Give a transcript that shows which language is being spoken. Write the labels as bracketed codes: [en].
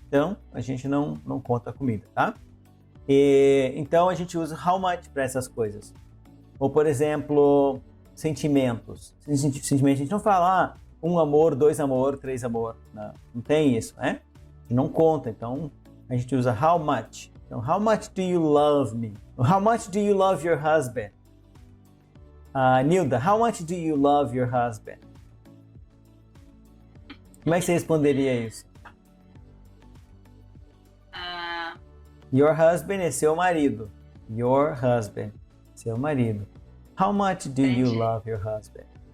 [pt] Então, a gente não conta comida, tá? Então, a gente usa how much para essas coisas. Ou, por exemplo, sentimentos. Sentimentos, a gente não fala um amor, dois amor, três amor. Não tem isso, né? A gente não conta. Então, a gente usa how much. [en] Então, how much do you love me? How much do you love your husband? Nilda, how much do you love your husband? [pt] Como é que você responderia isso? [en] Your husband [pt] é seu marido. [en] Your husband, [pt] seu marido. [en] How much do you love your husband?